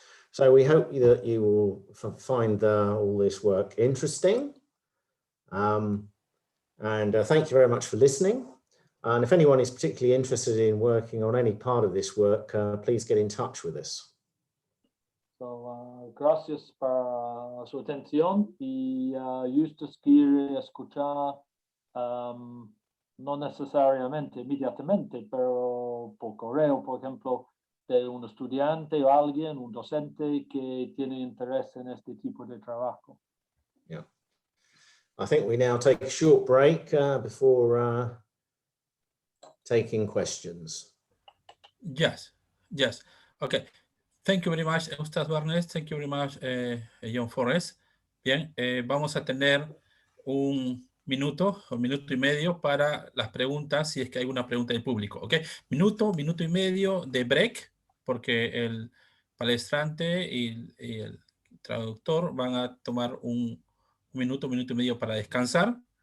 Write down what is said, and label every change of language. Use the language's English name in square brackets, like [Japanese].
[English] So we hope that you will find all this work interesting. And thank you very much for listening. And if anyone is particularly interested in working on any part of this work, please get in touch with us. [Spanish] So, gracias por su atención y Justus quiere escuchar, no necesariamente inmediatamente, pero por correo, por ejemplo, de un estudiante o alguien, un docente que tiene interés en este tipo de trabajo. [English] Yeah. I think we now take a short break before taking questions. Yes. Okay. Thank you very much, Eustace Barnes. Thank you very much, John Forrest. [Spanish] Bien, vamos a tener un minuto y medio para las preguntas, si es que hay una pregunta del público. ¿Ok? Minuto y medio de break, porque el palestrante y el traductor van a tomar un minuto y medio para descansar.